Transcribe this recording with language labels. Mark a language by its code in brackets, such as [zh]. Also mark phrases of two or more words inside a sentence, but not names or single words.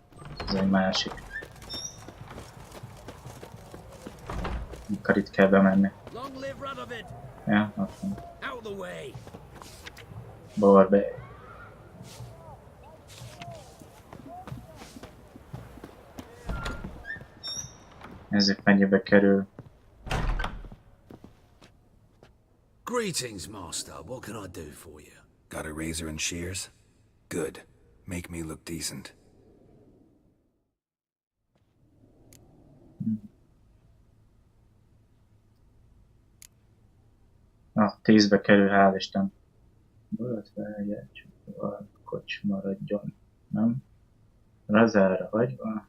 [hu] Ez egy másik. Mikor itt kell bemenni. Ja, ott van. Borbé. Nézzük, mennyibe kerül. [en] Greetings, Master. What can I do for you? Got a razor and shears? Good. Make me look decent. [hu] Na, 10-be kerül, hál' Isten. Borat várjál, csak a kocs maradjon, nem? Razára hagyva.